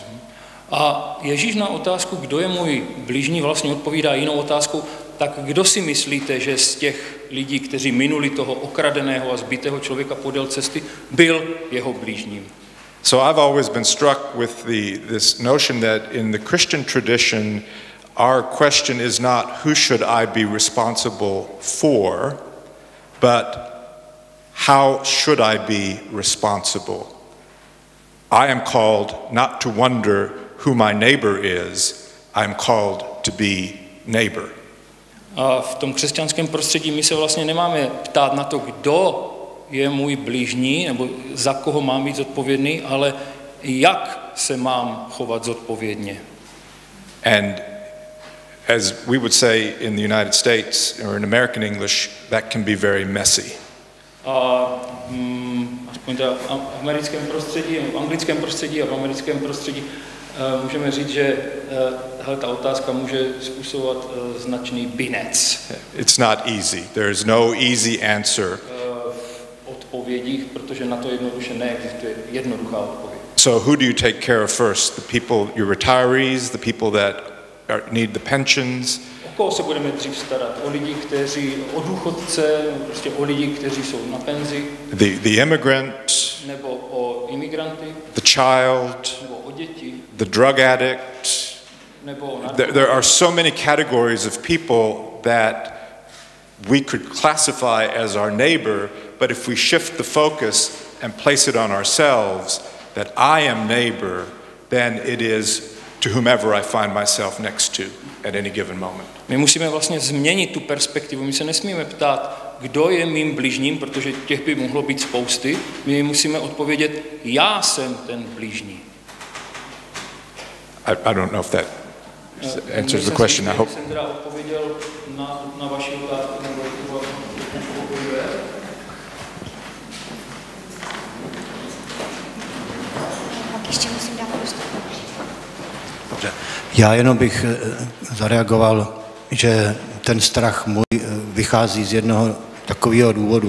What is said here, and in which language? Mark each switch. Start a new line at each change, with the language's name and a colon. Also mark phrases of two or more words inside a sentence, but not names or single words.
Czech: A Ježíš na otázku, kdo je můj blížní, vlastně odpovídá jinou otázkou, tak kdo si myslíte, že z těch lidí, kteří minuli toho okradeného a zbitého člověka podél cesty, byl jeho blížním?
English: So I've always been struck with this notion that in the Christian tradition, our question is not who should I be responsible for, but how should I be responsible? I am called not to wonder who my neighbor is, I am called to be neighbor.
Czech: A v tom křesťanském prostředí my se vlastně nemáme ptát na to, kdo je můj blížní, nebo za koho mám být zodpovědný, ale jak se mám chovat zodpovědně.
English: And as we would say in the United States or in American English, that can be very messy.
Czech: A aspoň teda v americkém prostředí, v anglickém prostředí a v americkém prostředí můžeme říct, že ta otázka může způsobovat značný binec.
English: It's not easy. There is no easy answer.
Czech: V odpovědích, protože na to jednoduše neexistuje jednoduchá odpověď.
English: So who do you take care of first? The people, your retirees, the people that need the pensions?
Czech: O koho se budeme dřív starat? O lidi, kteří, o důchodce, prostě o lidi, kteří jsou na penzi?
English: The immigrant?
Czech: Nebo o imigranty?
English: The child?
Czech: Nebo o děti?
English: The drug addict?
Czech: Nebo o
English: there are so many categories of people that we could classify as our neighbor, but if we shift the focus and place it on ourselves, that I am neighbor, then it is to whomever I find myself next to at any given moment.
Czech: My musíme vlastně změnit tu perspektivu. My se nesmíme ptát, kdo je mým blížním, protože těch by mohlo být spousty. My musíme odpovědět, já jsem ten blížní.
English: I don't know if that answers the question. I hope.
Czech: Jsem teda odpověděl na vaši otázku, nebo odpověděl. Ještě musím dát prostor. Dobře. Já jenom bych zareagoval, že ten strach můj vychází z jednoho takového důvodu.